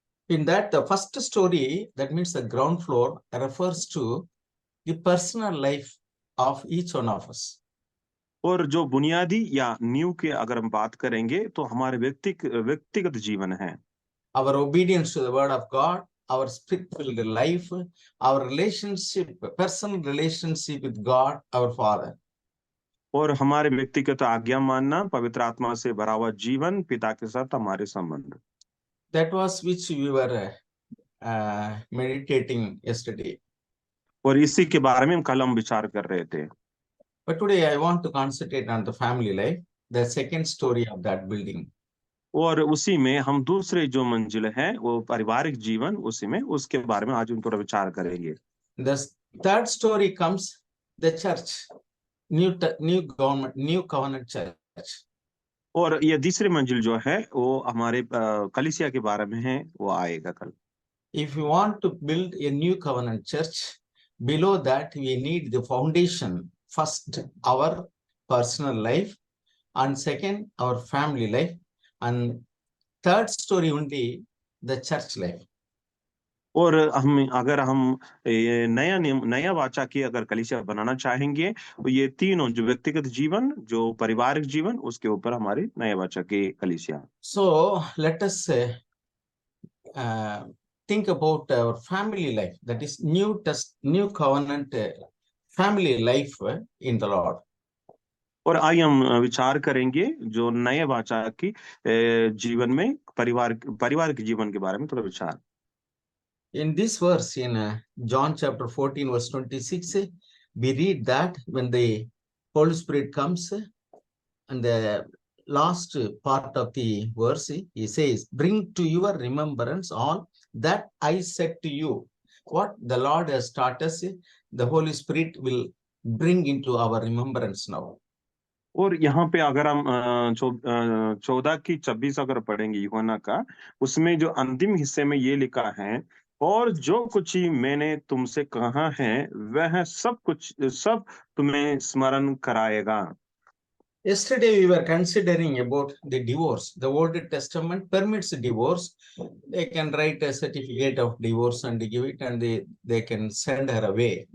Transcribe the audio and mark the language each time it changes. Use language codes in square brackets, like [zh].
[en] In that, the first story, that means the ground floor, refers to the personal life of each one of us. [hi] और जो बुनियादी या नींव की अगर हम बात करेंगे तो हमारे व्यक्तिगत जीवन है। [en] Our obedience to the word of God, our spiritual life, our relationship, personal relationship with God, our Father. [hi] और हमारे व्यक्तिगत आज्ञा मानना, पवित्र आत्मा से भरा हुआ जीवन, पिता के साथ हमारे संबंध। [en] That was which we were meditating yesterday. [hi] और इसी के बारे में कल हम विचार कर रहे थे। [en] But today I want to concentrate on the family life, the second story of that building. [hi] और उसी में हम दूसरे जो मंजिल है वो पारिवारिक जीवन, उसी में उसके बारे में आज हम थोड़ा विचार करेंगे। [en] The third story comes the church, new covenant church. [hi] और ये तीसरी मंजिल जो है वो हमारे कलीसिया के बारे में है, वो आएगा कल। [en] If we want to build a new covenant church, below that we need the foundation. First, our personal life, and second, our family life, and third story only the church life. [hi] और अगर हम ये नया नियम नया वाचा की अगर कलीसिया बनाना चाहेंगे तो ये तीनों जो व्यक्तिगत जीवन जो पारिवारिक जीवन उसके ऊपर हमारी नया वाचा की कलीसिया। [en] So let us uh, think about our family life, that is new covenant family life in the Lord. [hi] और आइए हम विचार करेंगे जो नए वाचा की जीवन में परिवार के जीवन के बारे में थोड़ा विचार। [en] In this verse in John chapter 14 verse 26, we read that when the Holy Spirit comes, and the last part of the verse, he says, bring to your remembrance all that I said to you. What the Lord has taught us, the Holy Spirit will bring into our remembrance now. [hi] और यहाँ पे अगर हम 14 की 26 अगर पढ़ेंगे यूहन्ना का, उसमें जो अंतिम हिस्से में ये लिखा है, और जो कुछ ही मैंने तुमसे कहा है वह सब तुम्हें स्मरण कराएगा। [en] Yesterday we were considering about the divorce. The Old Testament permits divorce. They can write a certificate of divorce and give it, and they can send her away.